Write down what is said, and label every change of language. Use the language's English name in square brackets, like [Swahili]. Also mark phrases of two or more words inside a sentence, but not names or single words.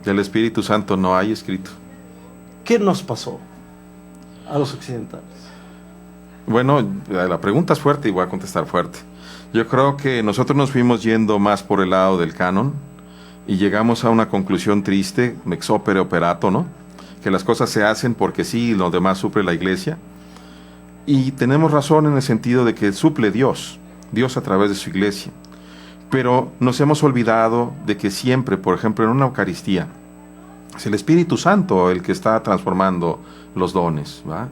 [Spanish] Del Espíritu Santo no hay escrito. ¿Qué nos pasó a los occidentales? Bueno, la pregunta es fuerte y voy a contestar fuerte. Yo creo que nosotros nos fuimos yendo más por el lado del canon y llegamos a una conclusión triste, [Latin] ex opere operato, [Spanish] ¿no? Que las cosas se hacen porque sí y lo demás suple la Iglesia. Y tenemos razón en el sentido de que suple Dios a través de su Iglesia. Pero nos hemos olvidado de que siempre, por ejemplo, en una Eucaristía, es el Espíritu Santo el que está transformando los dones, ¿va?